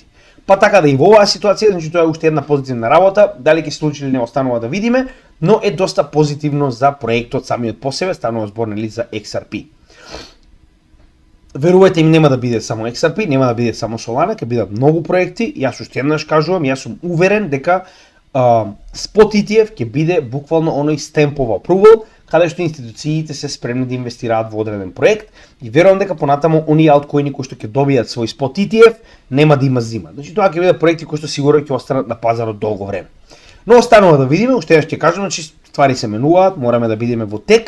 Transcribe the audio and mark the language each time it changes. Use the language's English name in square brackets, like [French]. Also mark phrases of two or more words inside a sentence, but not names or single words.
[Macedonian] Па така да и во оваа ситуација, значи тоа е уште една позитивна работа, дали ќе се случи или не останува да видиме, но е доста позитивно за проектот самиот по себе, станува збор нели за XRP. Верувајте ми, нема да биде само XRP, нема да биде само Solana, ќе бидат многу проекти. Јас уште еднаш кажувам, јас сум уверен дека [English] Spot ETF [Macedonian] ќе биде буквално оној [English] stamp of approval, [Macedonian] каде што институциите се спремни да инвестираат во одреден проект и верувам дека понатаму оние алткоини кои што ќе добијат свој [English] Spot ETF [Macedonian] нема да има зима. Значи тоа ќе бидат проекти кои што сигурно ќе останат на пазарот долго време. Но останува да видиме, уште еднаш ќе кажам, значи ствари се менуваат, мораме да бидеме во тек.